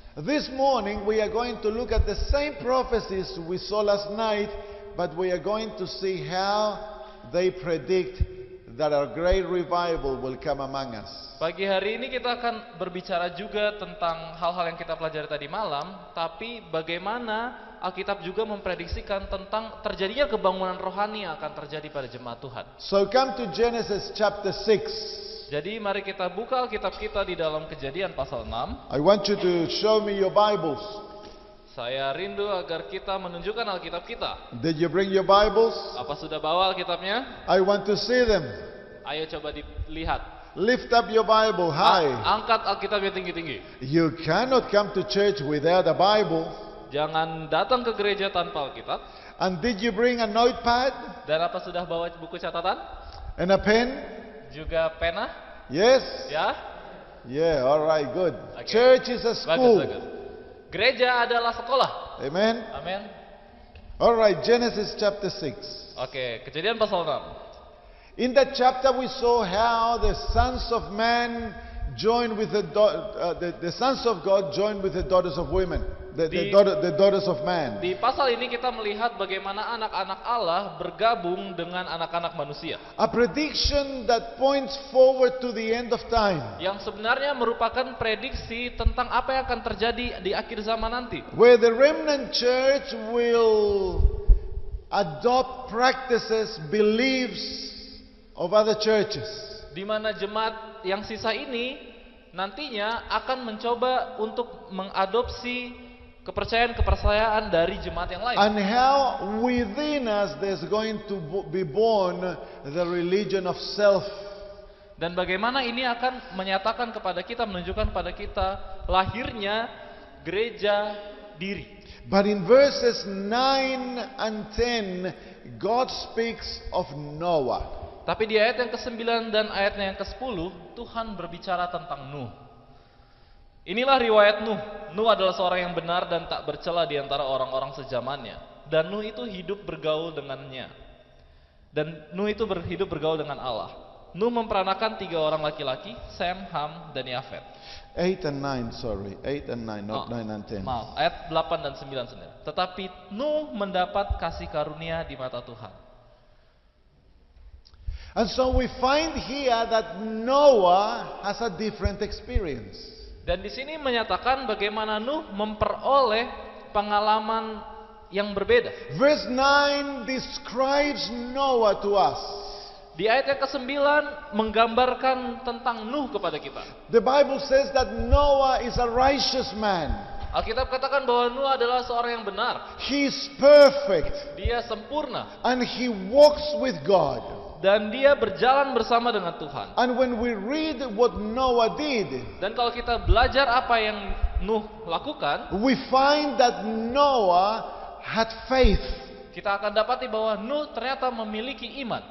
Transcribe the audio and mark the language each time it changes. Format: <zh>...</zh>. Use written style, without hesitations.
<en>This morning we are going to look at the same prophecies we saw last night, but we are going to see how they predict that a great revival will come among us.</en> <id>Pagi hari ini kita akan berbicara juga tentang hal-hal yang kita pelajari tadi malam, tapi bagaimana Alkitab juga memprediksikan tentang terjadinya kebangunan rohani yang akan terjadi pada jemaat Tuhan.</id> <en>So come to Genesis chapter 6.</en> <id>Jadi mari kita buka Alkitab kita di dalam Kejadian pasal 6.</id> <en>I want you to show me your Bibles.</en> <id>Saya rindu agar kita menunjukkan Alkitab kita.</id> <en>Did you bring your Bibles?</en> <id>Apa sudah bawa Alkitabnya?</id> <en>I want to see them.</en> <id>Ayo coba dilihat.</id> <en>Lift up your Bible high.</en> <id>Angkat Alkitabnya tinggi-tinggi.</id> <en>You cannot come to church without a Bible.</en> <id>Jangan datang ke gereja tanpa Alkitab.</id> <en>And did you bring a notepad</en> <id>Dan apa sudah bawa buku catatan?</id> <en>and a pen?</en> <id>Juga pena?</id> <en>Yes?</en> <id>Ya?</id> <en>Yeah, all right, good. Okay. Church is a school.</en> <id>Bagus. Gereja adalah sekolah.</id> <en>Amen.</en> <id>Amin.</id> <en>All right, Genesis chapter 6.</en> <id>Oke, Kejadian pasal 6.</id> <en>In that chapter we saw how the sons of man joined with the sons of God joined with the daughters of women, the daughters of man.</en> <id>Di pasal ini kita melihat bagaimana anak-anak Allah bergabung dengan anak-anak manusia.</id> <en>A prediction that points forward to the end of time.</en> <id>Yang sebenarnya merupakan prediksi tentang apa yang akan terjadi di akhir zaman nanti.</id> <en>Where the remnant church will adopt practices, beliefs of other churches.</en> <id>Di mana jemaat yang sisa ini nantinya akan mencoba untuk mengadopsi kepercayaan dari jemaat yang lain.</id> <en>And how within us there's going to be born the religion of self.</en> <id>Dan bagaimana ini akan menyatakan kepada kita, menunjukkan kepada kita lahirnya gereja diri.</id> <en>But in verses 9 and 10, God speaks of Noah.</en> <id>Tapi di ayat yang ke-9 dan ayatnya yang ke-10, Tuhan berbicara tentang Nuh. Inilah riwayat Nuh. Nuh adalah seorang yang benar dan tak bercela di antara orang-orang sezamannya. Dan Nuh itu hidup bergaul dengannya. Dan Nuh itu hidup bergaul dengan Allah. Nuh memperanakan 3 orang laki-laki, Sem, Ham, dan Yafet.</id> <en>8 and 9, sorry. 8 and 9, not 9 and 10.</en> <id>Maaf, ayat 8 dan 9 sendiri. Tetapi Nuh mendapat kasih karunia di mata Tuhan.</id> <en>And so we find here that Noah has a different experience.</en> <id>Dan di sini menyatakan bagaimana Nuh memperoleh pengalaman yang berbeda.</id> <en>Verse 9 describes Noah to us.</en> <id>Di ayat yang ke-9 menggambarkan tentang Nuh kepada kita.</id> <en>The Bible says that Noah is a righteous man.</en> <id>Alkitab katakan bahwa Nuh adalah seorang yang benar.</id> <en>He is perfect.</en> <id>Dia sempurna.</id> <en>And he walks with God.</en> <id>Dan dia berjalan bersama dengan Tuhan.</id> <en>And when we read what Noah did,</en> <id>dan kalau kita belajar apa yang Nuh lakukan,</id> <en>we find that Noah had faith.</en> <id>Kita akan dapati bahwa Nuh ternyata memiliki iman.</id>